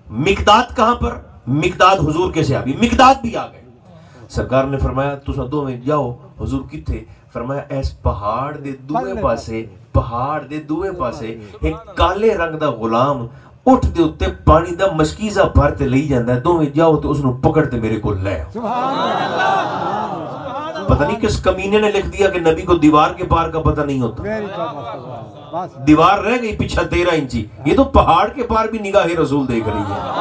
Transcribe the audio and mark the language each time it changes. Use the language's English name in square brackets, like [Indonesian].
[Urdu] مقداد کہاں پر؟ مقداد حضور کے صحابی, مقداد بھی آ گئے. [Punjabi] سرکار نے فرمایا تساں دوویں جاؤ. حضور کتھے؟ فرمایا ایس پہاڑ دے دوے پاسے, پہاڑ دے دوے پاسے ایک کالے رنگ دا غلام اٹھ دے اتے پانی دا مشکیزہ بھر تے لئی جاندا ہے, دوویں جاؤ تے اس نو پکڑ تے میرے کو لے آؤ. [Urdu] پتہ نہیں کس کمینے نے لکھ دیا کہ نبی کو دیوار کے پار کا پتہ نہیں ہوتا. دیوار رہ گئی پیچھے 13 انچی, یہ تو پہاڑ کے پار بھی نگاہ رسول دیکھ رہی ہے.